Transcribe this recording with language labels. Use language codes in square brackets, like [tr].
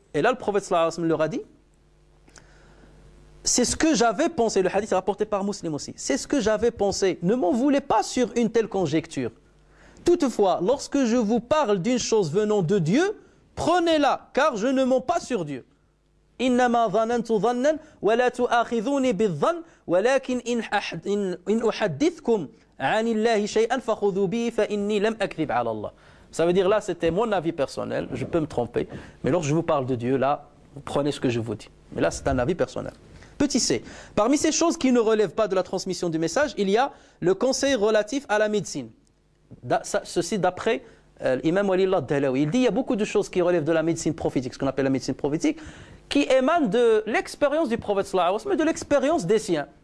[fr] Et là, le prophète sallallahu alayhi wa sallam leur a dit, c'est ce que j'avais pensé, le hadith est rapporté par Muslim aussi, c'est ce que j'avais pensé, ne m'en voulez pas sur une telle conjecture. Toutefois, lorsque je vous parle d'une chose venant de Dieu, prenez-la, car je ne mens pas sur Dieu. [ar] إنما ظننت ظنا ولا تؤاخذوني بالظن ولكن إن أحدثكم عن الله شيئا فخذوا به فإني لم أكذب على الله. [fr] Ça veut dire là, c'était mon avis personnel, je peux me tromper, mais lorsque je vous parle de Dieu, là, vous prenez ce que je vous dis. Mais là, c'est un avis personnel. Petit c. Parmi ces choses qui ne relèvent pas de la transmission du message, il y a le conseil relatif à la médecine. Ceci d'après l'imam Walillah Dahlaoui. Il dit il y a beaucoup de choses qui relèvent de la médecine prophétique, ce qu'on appelle la médecine prophétique, qui émanent de l'expérience du prophète sallallahu alayhi wa sallam, mais de l'expérience des siens.